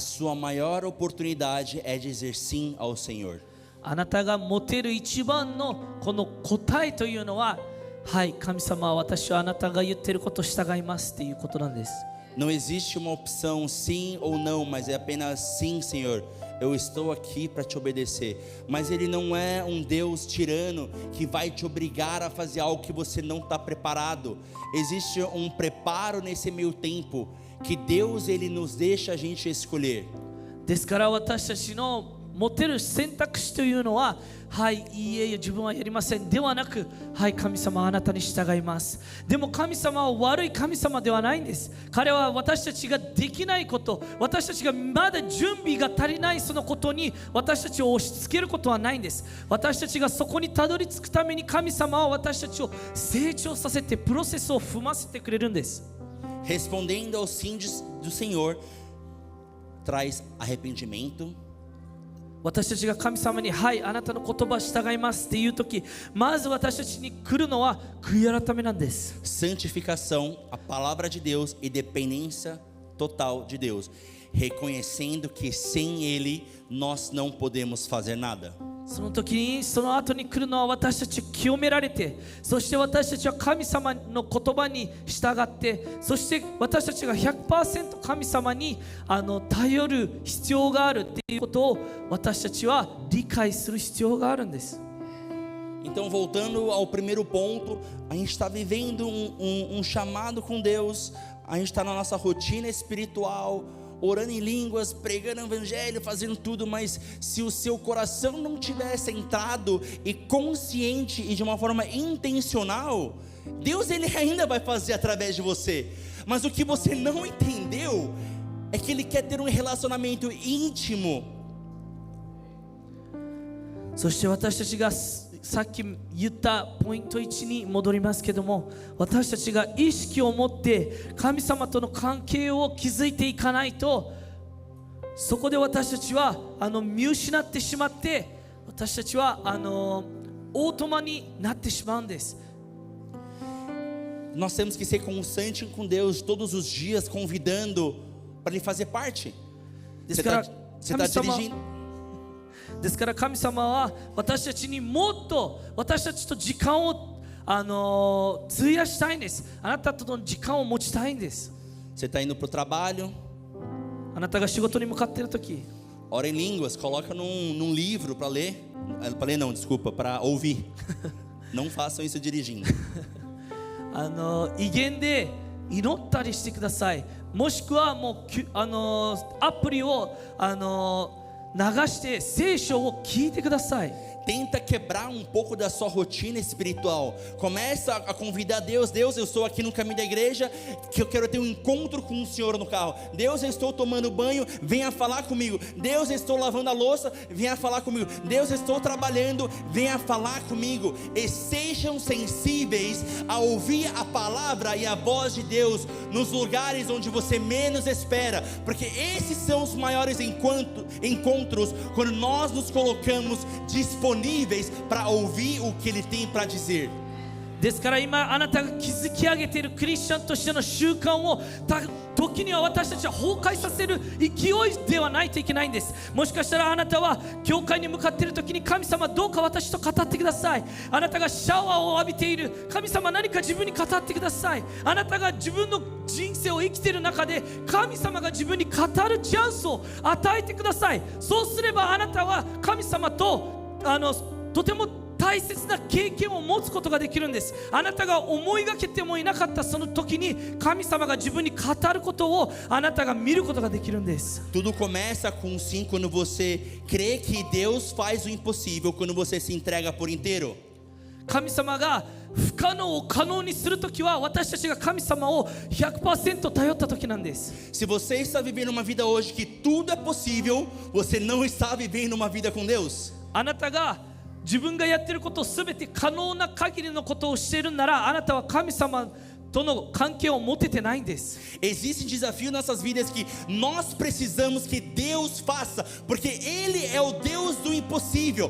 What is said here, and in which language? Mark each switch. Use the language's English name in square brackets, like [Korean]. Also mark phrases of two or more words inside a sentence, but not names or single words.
[Portuguese] A sua maior oportunidade é dizer sim ao Senhor. [Japanese] あなたが持てる一番のこの答えというのは、はい、神様、私はあなたが言っていることを従いますっていうことなんです。 [Portuguese] Não existe uma opção sim ou não, mas é apenas sim, Senhor. Eu estou aqui para te obedecer. Mas Ele não é um Deus tirano que vai te obrigar a fazer algo que você não está preparado. Existe um preparo nesse meio tempo que Deus Ele nos deixa a gente escolher. [Japanese] ですから私たちの持てる選択肢というのは、はい、いいえ、自分はやりませんではなく、はい、神様、あなたに従います。でも神様は悪い神様ではないんです。彼は私たちができないこと、私たちがまだ準備が足りないそのことに私たちを押し付けることはないんです。私たちがそこにたどり着くために神様は私たちを成長させてプロセスを踏ませてくれるんです。 [Portuguese] Respondendo ao sim do Senhor traz arrependimento. [Japanese] 私たちが神様に、はい、あなたの言葉従いますっていうとき、まず私たちに来るのは悔い改めなんです。 [Portuguese] Santificação, a palavra de Deus e dependência total de Deus, reconhecendo que sem Ele nós não podemos fazer nada. [Japanese] その時に、その後に来るのは私たち清められて、そして私たちは神様の言葉に従って、そして私たちが 100% 神様に頼る必要があるっていうことを私たちは理解する必要があるんです。 [Portuguese] Então, voltando ao primeiro ponto, a gente está vivendo um chamado com Deus, a gente está na nossa rotina espiritual, orando em línguas, pregando o evangelho, fazendo tudo, mas se o seu coração não tiver centrado e consciente e de uma forma intencional, Deus Ele ainda vai fazer através de você. Mas o que você não entendeu é que Ele quer ter um relacionamento íntimo. [Japanese] そして私たちがさっき言ったポイント1に戻りますけども、私たちが意識を持って神様との関係を築いていかないと、そこで私たちは見失ってしまって、私たちはオートマになってしまうんです。 [Portuguese] Nós temos que ser constante com Deus todos os dias, convidando para Ele fazer parte. Você está dirigindo. [Japanese] ですから神様は私たちにもっと私たちと時間を費やしたいんです。あなたとの時間を持ちたいんです。 [Portuguese] Você está indo para o trabalho. [Japanese] あなたが仕事に向かっているとき、 [Portuguese] Ora em línguas, coloca num livro para ler. Para ler não, desculpa, para ouvir. Não façam isso dirigindo. [Japanese] 威厳で祈ったりしてください。もしくはもうアプリを流して聖書を聞いてください。 [Portuguese] Tenta quebrar um pouco da sua rotina espiritual. Começa a convidar Deus. Deus, eu estou aqui no caminho da igreja, que eu quero ter um encontro com o Senhor no carro. Deus, eu estou tomando banho, venha falar comigo. Deus, eu estou lavando a louça, venha falar comigo. Deus, eu estou trabalhando, venha falar comigo. E sejam sensíveis a ouvir a palavra e a voz de Deus nos lugares onde você menos espera, porque esses são os maiores encontros quando nós nos colocamos disponíveis para ouvir o que Ele tem para dizer. [Japanese] ですから今あなたが築き上げているクリスチャンとしての習慣を時には私たちは崩壊させる勢いではないといけないんです。もしかしたらあなたは教会に向かっている時に、神様どうか私と語ってください。あなたがシャワーを浴びている、神様何か自分に語ってください。あなたが自分の人生を生きている中で神様が自分に語るチャンスを与えてください。そうすればあなたは神様ととても大切な経験を持つことができるんです。あなたが思いがけてもいなかったその時に神様が自分に語ることをあなたが見ることができるんです。 [Portuguese] Tudo começa com sim quando você crê que Deus faz o impossível, quando você se entrega por inteiro. [Japanese] 神様が不可能を可能にするときは私たちが神様を 100% 頼った時なんです。 [Portuguese] Se você está vivendo uma vida hoje que tudo é possível, você não está vivendo uma vida com Deus. [Japanese] あなたが自分がやっていることをすべて可能な限りのことをしているなら、あなたは神様との関係を持ててないんです。 [Portuguese] Existe um desafio nessas vidas que nós precisamos que Deus faça, porque Ele é o Deus do impossível.